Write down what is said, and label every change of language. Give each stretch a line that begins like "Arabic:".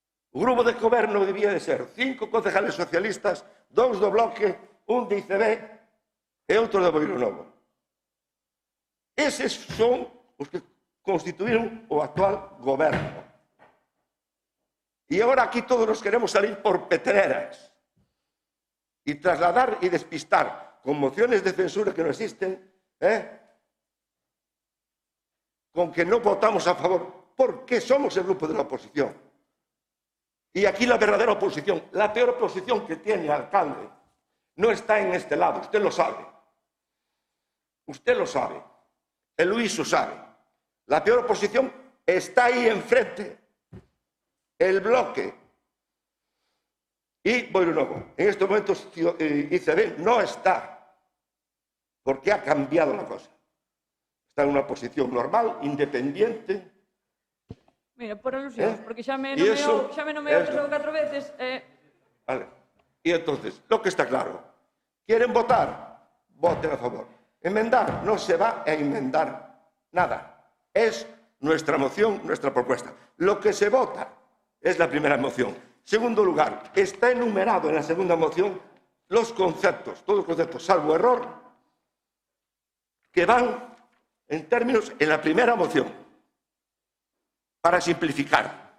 Galician: O grupo de goberno debía de ser 5 concejales socialistas, 2 do Bloque, 1 de ICB e outro de Boiro Novo. Eses son os que constituíron o actual goberno. E agora aquí todos nos queremos salir por petreras e trasladar e despistar con mociones de censura que non existen, con que no votamos a favor,
Spanish: porque somos el grupo de la oposición. Y aquí la verdadera oposición, la peor oposición que tiene el alcalde, no está en este lado, usted lo sabe. Usted lo sabe. El Luis lo sabe. La peor oposición está ahí enfrente. El Bloque. Y Boiro Novo. En estos momentos ICB no está, porque ha cambiado la cosa.
Galician: Está en unha posición normal, independiente. Mira, por alusións, porque xa me nomeou 4 veces. Vale.
Spanish: E entonces, lo que está claro, ¿quieren votar? Voten a favor. Enmendar, no se va a enmendar nada. Es nuestra moción, nuestra propuesta. Lo que se vota es la primera moción. Segundo lugar, está enumerado en la segunda moción los conceptos, todos los conceptos, salvo error, que van en términos en la primera moción, para simplificar.